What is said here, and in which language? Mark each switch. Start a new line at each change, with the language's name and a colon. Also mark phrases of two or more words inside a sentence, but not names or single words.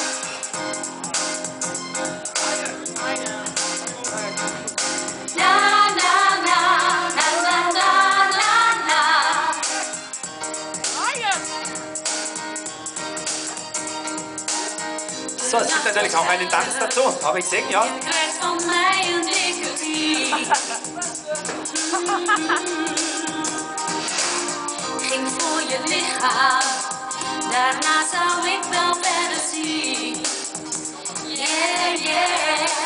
German: Na na na na na na na. So, es gibt natürlich auch einen Tanz dazu. Habe ich gesehen, ja?
Dutch: Je krijgt van mij een dikke knie. Ging voor je lichaam, daarna zou ik wel verder zien.
English: Yeah, yeah.